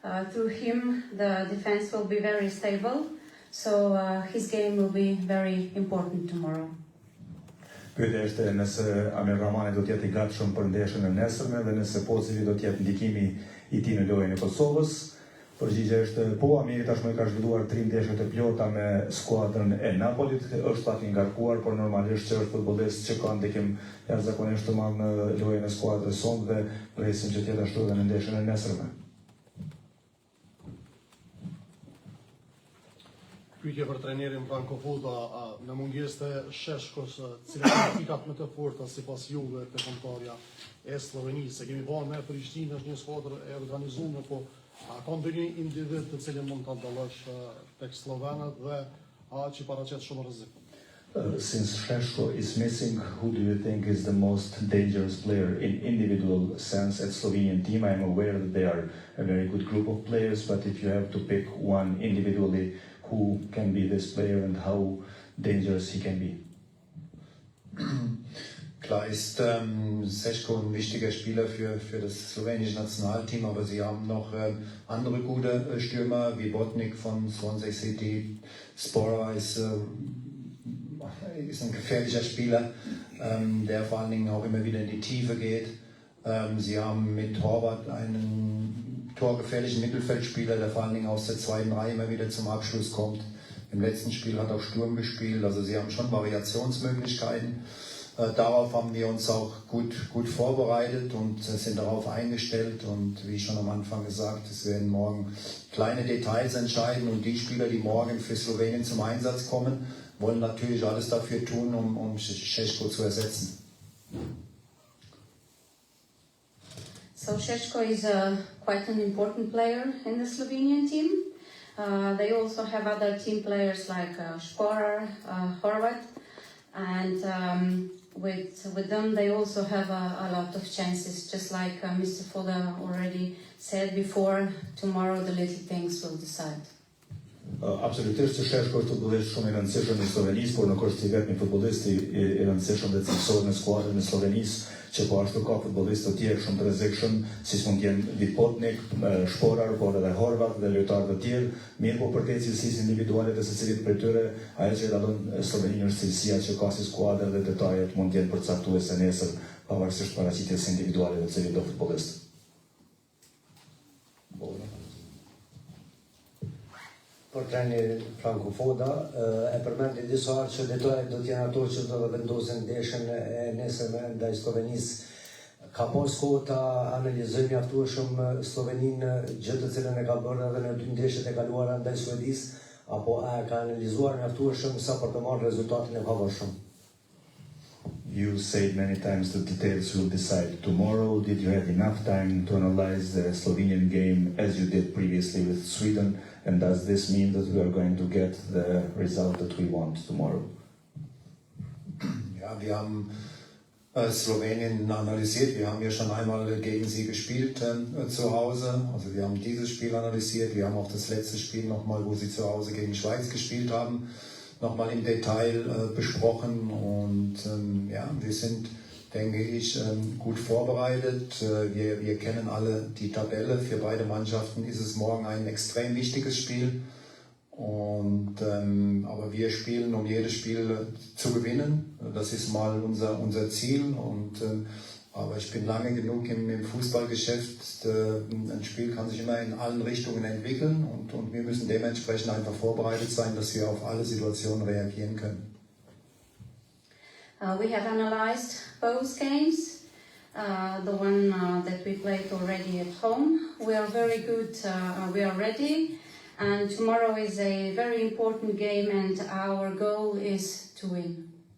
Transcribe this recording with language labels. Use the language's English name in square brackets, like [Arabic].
[English] Through him, the defense will be very stable. So his game will be very important tomorrow. [Albanian] Pyetja është nëse Amir Rahmani do të jetë I gatshëm për ndeshjen e nesërme dhe nëse po cili do të jetë ndikimi I tij në lojën e Kosovës. Përgjigjja është po, Amiri tashmë ka zhvilluar 3 ndeshje të plota me skuadrën e Napolit, është pak I ngarkuar, por normalisht që është futbollist që ka ndikim jashtëzakonisht të madh në lojën e skuadrës sonë dhe presim që të jetë ashtu edhe në ndeshjen e nesërme. Pyetje për trenerin Franco Foda, në mungesë të Sheshkos, cilat janë fikat më të forta sipas juve të kombëtarja e Slovenisë? Se kemi bën me Prishtinë, është një skuadër e organizuar, po a ka ndonjë individ të cilin mund ta dallosh tek slovenët dhe që paraqet shumë rrezik? [English] Since Sheshko is missing, who do you think is the most dangerous player in individual sense at Slovenian team? I am aware that they are a very good group of players, but if you have to pick one individually, who can be this player and how dangerous he can be? [German] Klar ist Seško ein wichtiger Spieler für das slowenische Nationalteam, aber sie haben noch andere gute Stürmer wie Botnik von Swansea City. Spora ist ein gefährlicher Spieler, der vor allen Dingen auch immer wieder in die Tiefe geht. Sie haben mit Horvath einen torgefährlichen Mittelfeldspieler, der vor allen Dingen aus der zweiten Reihe immer wieder zum Abschluss kommt. Im letzten Spiel hat auch Sturm gespielt, also sie haben schon Variationsmöglichkeiten. Darauf haben wir uns auch gut vorbereitet und sind darauf eingestellt und wie schon am Anfang gesagt, es werden morgen kleine Details entscheiden und die Spieler, die morgen für Slowenien zum Einsatz kommen, wollen natürlich alles dafür tun, um Šeško zu ersetzen. [English] So Sheshko is quite an important player in the Slovenian team. They also have other team players like Sporer, Horvath, and with them they also have a lot of chances. Just like Mr. Foda already said before, tomorrow the little things will decide. [Albanian] Absolutisht që Sheshko është futbollist shumë I rëndësishëm I Slovenisë, por nuk është I vetmi futbollist I rëndësishëm dhe cilësohet në skuadrën e Slovenisë, që po ashtu ka futbollistë të tjerë shumë të rrezikshëm, siç mund të jenë Vipotnik, Shporar, por edhe Horvath dhe lojtarë të tjerë, mirë po për këtë cilësisë individuale të secilit prej tyre, ajo që dallon Sloveninë është cilësia që ka si skuadër dhe detajet mund të jenë përcaktuese nesër, pavarësisht paraqitjes individuale të cilit do futbollist. Për trenerin Franco Foda, e përmendi disa herë që detajet do t'jenë ato që do të vendosin ndeshjen e nesërme ndaj Slovenisë. Ka pas kohë ta analizojmë mjaftueshëm Sloveninë, gjë të cilën e ka bërë edhe në 2 ndeshjet e kaluara ndaj Suedisë, apo a ka analizuar mjaftueshëm sa për të marrë rezultatin e pavarshëm? [English] You said many times the details will decide. Tomorrow, did you have enough time to analyze the Slovenian game as you did previously with Sweden? And does this mean that we are going to get the result that we want tomorrow? [German] Ja, wir haben Slowenien analysiert. Wir haben ja schon einmal gegen sie gespielt zu Hause. Also wir haben dieses Spiel analysiert. Wir haben auch das letzte Spiel nochmal, wo sie zu Hause gegen Schweiz gespielt haben, nochmal im Detail besprochen. Und ja, wir sind, denke ich, gut vorbereitet. Wir kennen alle die Tabelle. Für beide Mannschaften ist es morgen ein extrem wichtiges Spiel. Aber wir spielen, um jedes Spiel zu gewinnen. Das ist mal unser Ziel. Und Aber ich bin lange genug im Fußballgeschäft. Ein Spiel kann sich immer in allen Richtungen entwickeln und wir müssen dementsprechend einfach vorbereitet sein, dass wir auf alle Situationen reagieren können. [English] We have analyzed both games, the one that we played already at home. We are very good, we are ready, and tomorrow is a very important game and our goal is to win.